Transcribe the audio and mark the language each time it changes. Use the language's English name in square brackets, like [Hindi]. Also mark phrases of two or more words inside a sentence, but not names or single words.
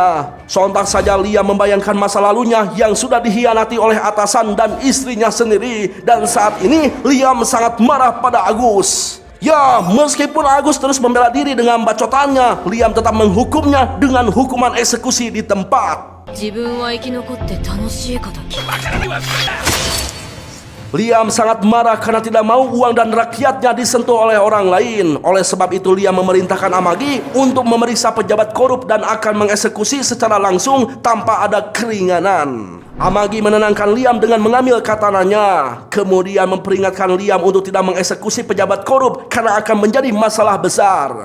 [Indonesian] Sontak saja Liam membayangkan masa lalunya yang sudah dikhianati oleh atasan dan istrinya sendiri. Dan saat ini Liam sangat marah pada Agus. Ya, meskipun Agus terus membela diri dengan bacotannya, Liam tetap menghukumnya dengan hukuman eksekusi di tempat. [Japanese] 自分は生き残って楽しいことに。 [Indonesian] Liam sangat marah karena tidak mau uang dan rakyatnya disentuh oleh orang lain. Oleh sebab itu Liam memerintahkan Amagi untuk memeriksa pejabat korup dan akan mengeksekusi secara langsung tanpa ada keringanan. Amagi menenangkan Liam dengan mengambil katananya, kemudian memperingatkan Liam untuk tidak mengeksekusi pejabat korup karena akan menjadi masalah besar.